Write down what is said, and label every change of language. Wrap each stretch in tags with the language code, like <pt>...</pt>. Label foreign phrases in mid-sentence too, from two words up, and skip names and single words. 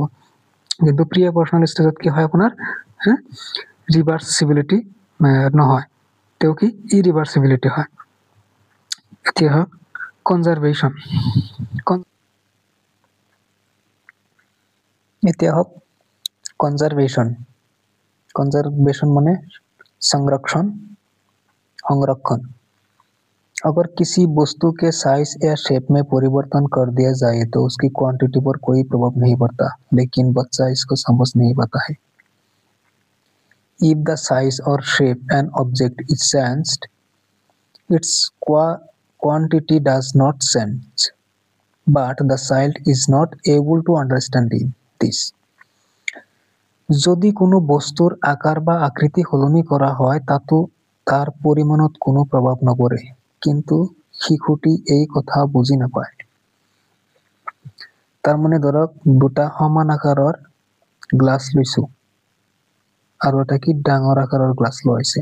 <as>কিন্তু</as> <en>pre operational stageত</en> <as>কি হয় আপোনাৰ ৰিভাৰ্চিবিলিটি নহয়, তেওঁ কি ইৰিভাৰ্চিবিলিটি হয়। এতিয়া হওক কনজাৰভেশ্যন। এতিয়া হওক কনজারভেশন।</as> <hi>कंजर्वेशन माने संरक्षण, अगर किसी वस्तु के साइज या शेप में परिवर्तन कर दिया जाए तो उसकी क्वांटिटी पर कोई प्रभाव नहीं पड़ता, लेकिन बच्चा इसको समझ नहीं पाता है।</hi> <en>If the size or shape an object is changed, its quantity does not change, but the child is not able to understand this.</en> <as>যদি কোনো বস্তুৰ আকাৰ বা আকৃতি সলনি কৰা হয়, তাতো তাৰ পৰিমাণত কোনো প্ৰভাৱ নপৰে, কিন্তু শিশুটি এই কথা বুজি নাপায়। তাৰমানে ধৰক দুটা সমান আকাৰৰ গ্লাছ লৈছো আৰু এটা কি ডাঙৰ আকাৰৰ গ্লাছ লৈছে।</as>